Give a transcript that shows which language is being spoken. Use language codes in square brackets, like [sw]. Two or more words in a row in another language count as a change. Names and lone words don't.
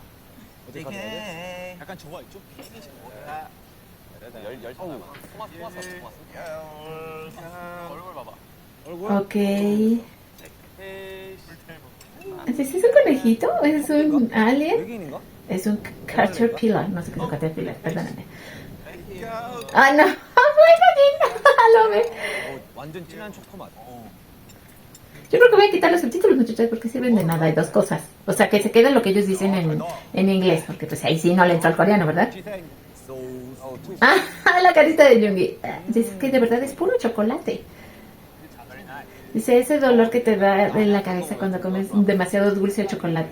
[es] Ok. ¿Es un conejito? ¿Es un alien? Es un caterpillar. No sé qué es un caterpillar, perdóname. 아, no. Bueno, lo ve. [ko] 완전 진한 초코맛. [es] Yo creo que voy a quitar los subtítulos, muchachos, porque sirven de nada. Hay dos cosas. O sea, que se quede lo que ellos dicen en inglés, porque pues ahí sí no le entra al coreano, ¿verdad? Ah, la carita de Yoongi. Dice que de verdad es puro chocolate. Dice, ese dolor que te da en la cabeza cuando comes demasiado dulce o chocolate.